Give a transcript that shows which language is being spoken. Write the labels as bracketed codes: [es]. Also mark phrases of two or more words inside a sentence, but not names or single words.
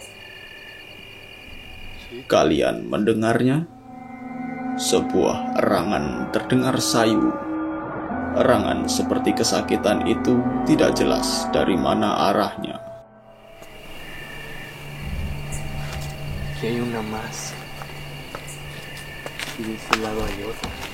[id] Kalian mendengarnya? Sebuah erangan terdengar sayu. Erangan seperti kesakitan itu tidak jelas dari mana arahnya. [es] Aquí hay una más. Y de ese lado hay otra.